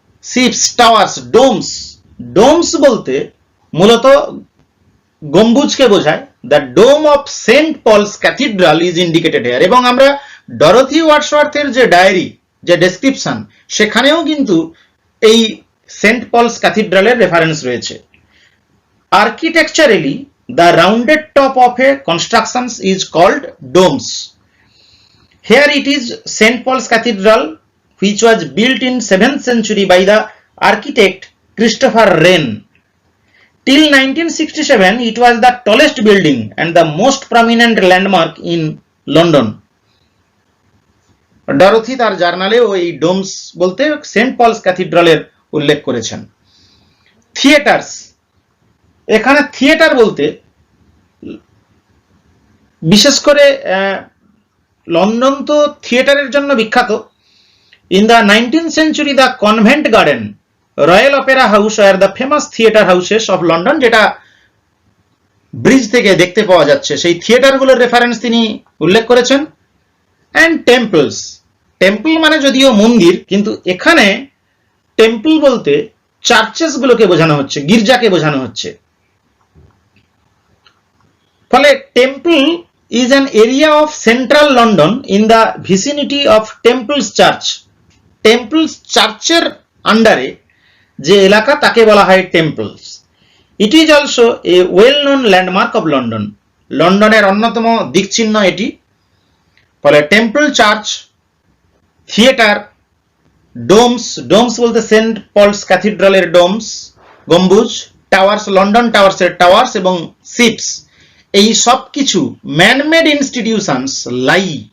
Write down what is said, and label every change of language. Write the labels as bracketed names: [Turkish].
[Bangla] Ships, towers, domes বলতে মূলত গম্বুজকে বোঝায়। [English] The dome of Saint Paul's cathedral is indicated here. [Bangla] এবং আমরা ডরোথি ওয়ার্ডসওয়ার্থের যে ডায়েরি, যে ডেসক্রিপশন, সেখানেও কিন্তু এই সেন্ট পলস ক্যাথিড্রালের রেফারেন্স রয়েছে। [English] Architecturally the rounded top of a construction is called domes. Here it is St. Paul's Cathedral, which was built in 7th century by the architect Christopher Wren. Till 1967 it was the tallest building and the most prominent landmark in London. [Bangla] Dorothy তার জার্নালে ওই domes বলতে Saint Paul's ক্যাথিড্রালের উল্লেখ করেছেন। Theatres, এখানে theatre বলতে বিশেষ করে লন্ডন তো থিয়েটারের জন্য বিখ্যাত। [English] in the 19th century [Bangla] the convent garden, royal Opera house are [English] the famous theatre houses of London, [Bangla] যেটা ব্রিজ থেকে দেখতে পাওয়া যাচ্ছে, সেই থিয়েটারগুলোর রেফারেন্স তিনি উল্লেখ করেছেন। অ্যান্ড টেম্পল মানে যদিও মন্দির, কিন্তু এখানে টেম্পল বলতে চার্চেস গুলোকে বোঝানো হচ্ছে, গির্জাকে বোঝানো হচ্ছে। [English] ফলে Temple is an area of central London in the vicinity of Temple's Church. [Bangla] Temple's চার্চের আন্ডারে যে এলাকা তাকে বলা হয় temples. [English] It is also a well-known landmark of London. [Bangla] লন্ডনের অন্যতম দিকচিহ্ন এটি। ফলে টেম্পল, চার্চ, থিয়েটার, ডোমস বলতে সেন্ট পলস ক্যাথিড্রালের ডোমস, গম্বুজ, টাওয়ার্স, লন্ডন টাওয়ার্সের টাওয়ার্স এবং শিপস, এই সব কিছু [English] Manmade institutions lie.